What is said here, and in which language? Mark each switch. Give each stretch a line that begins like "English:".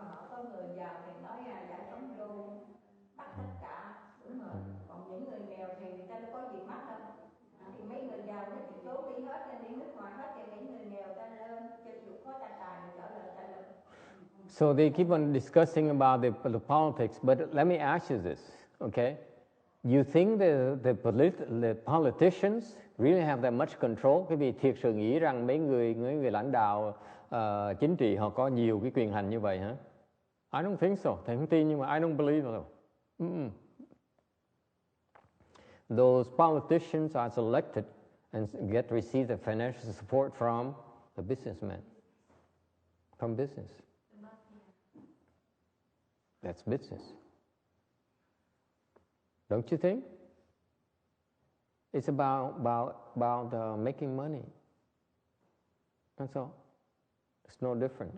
Vietnamese: Có người giàu thì nói giải phóng vô bắt tất cả, đúng rồi. Còn những người nghèo thì người ta đâu có gì mắc đâu. Thì mấy người giàu thì trốn đi hết, đi nước ngoài hết, thì mấy người nghèo ta lên, cho dù có ta tài thì trở lại ta lên.
English: So they keep on discussing about the politics, but let me ask you this, okay? You think the politicians really have that much control?
Vietnamese: Cái vì thiệt sự nghĩ rằng mấy người lãnh đạo chính trị họ có nhiều cái quyền hành như vậy hả?
English: I don't think so.
Vietnamese: Thầy không tin nhưng mà
English: I don't believe so. Those politicians are selected and receive the financial support from the businessmen, from business. That's business. Don't you think? It's about making money. That's all. It's no different.